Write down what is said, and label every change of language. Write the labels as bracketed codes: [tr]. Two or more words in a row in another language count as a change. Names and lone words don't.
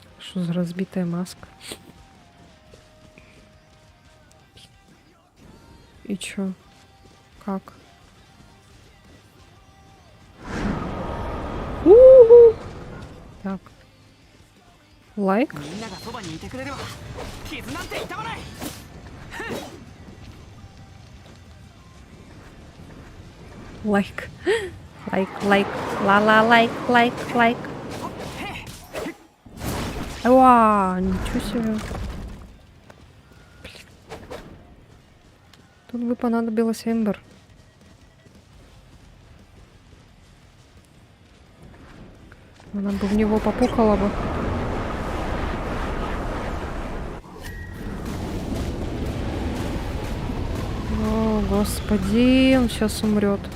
[ru] Что за разбитая маска? И чё? Как? У-ху! Так. Лайк? [ja] みんながそばにいてくれれば傷なんて痛まない。 [ru] Лайк. Лайк, лайк. Ла-ла, лайк, лайк, лайк. Уа, ничего себе. Блин. Тут бы понадобилась Эмбер. Она бы в него попукала бы. О, господи, он сейчас умрет.